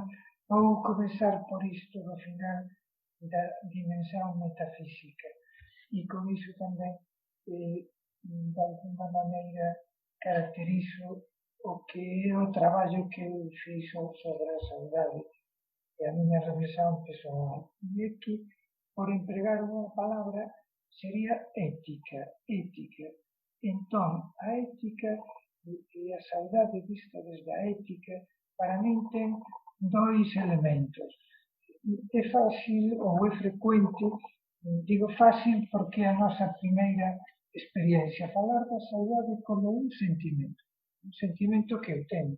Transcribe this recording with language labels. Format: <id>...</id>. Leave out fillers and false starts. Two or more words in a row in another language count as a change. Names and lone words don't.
<pt>Vou começar por isto no final da dimensão metafísica. E com isso também, de alguma maneira, caracterizo o que é o traballo que eu fiz sobre a saudade, e a minha reflexão pessoal.</pt> <gl>E é que, por empregar unha palabra, sería ética. Entón, a ética e a saudade vista desde a ética, para min ten dois elementos. É fácil, ou é frecuente, digo fácil porque é a nosa primeira experiencia, falar da saudade como un sentimento que eu teño.</gl>